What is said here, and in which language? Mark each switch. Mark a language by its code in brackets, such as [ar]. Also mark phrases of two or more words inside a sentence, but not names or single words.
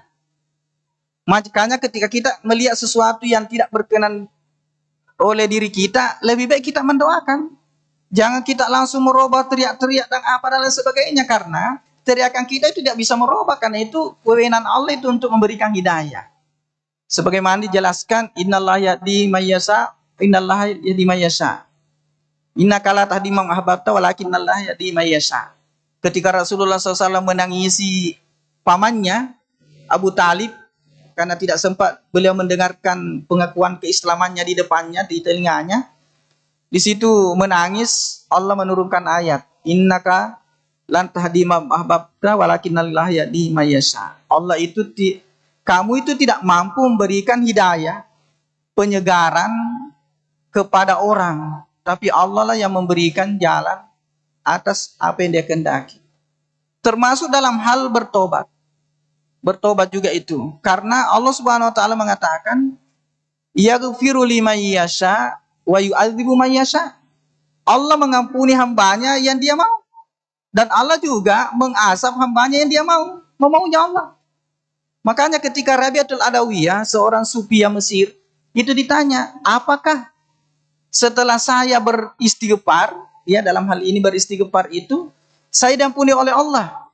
[id] Makanya ketika kita melihat sesuatu yang tidak berkenan oleh diri kita, lebih baik kita mendoakan. Jangan kita langsung merubah, teriak-teriak dan apa dan lain sebagainya, karena teriakan kita itu tidak bisa merubah, karena itu wewenang Allah itu untuk memberikan hidayah. Sebagaimana dijelaskan, [ar] إن الله يهدي من يشاء، إن الله يهدي من يشاء. إنك لا تهدي من أحببت ولكن الله يهدي من يشاء. [id] Ketika Rasulullah SAW menangisi pamannya Abu Talib karena tidak sempat beliau mendengarkan pengakuan keislamannya di depannya, di telinganya, di situ menangis, Allah menurunkan ayat, [ar] إنك لن تهدي من أحببت ولكن الله يهدي من يشاء. [id] Allah itu kamu itu tidak mampu memberikan hidayah, penyegaran kepada orang, tapi Allah lah yang memberikan jalan atas apa yang Dia kehendaki. Termasuk dalam hal bertobat. Bertobat juga itu. Karena Allah [ar] سبحانه وتعالى [id] mengatakan, [ar] يغفر لمن يشاء ويعذب من يشاء. [id] Allah mengampuni hambanya yang Dia mau. Dan Allah juga mengazab hambanya yang Dia mau. Memaunya Allah. Makanya ketika Rabi'atul Adawiyah, seorang sufiya Mesir, itu ditanya, apakah setelah saya beristighfar, ya dalam hal ini beristighfar itu, saya diampuni oleh Allah?